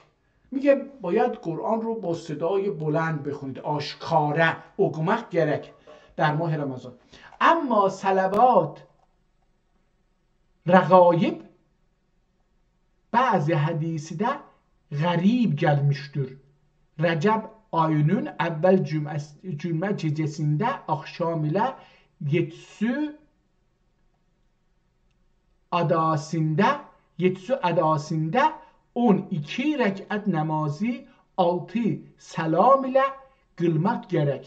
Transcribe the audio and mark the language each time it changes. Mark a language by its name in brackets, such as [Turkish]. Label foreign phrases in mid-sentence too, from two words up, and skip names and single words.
[Persian] میگه باید قرآن رو با صدای بلند بخونید، [Turkish] aşkare okumak gerek [Persian] در ماه رمضان. [Turkish] ama salat-ı Regaib bazı hadisde garib gelmiştir. Recep ayının evvel cümle gecesinde akşam ile yetsü adasında 12 rekat namazı 6 selam ile kılmak gerek.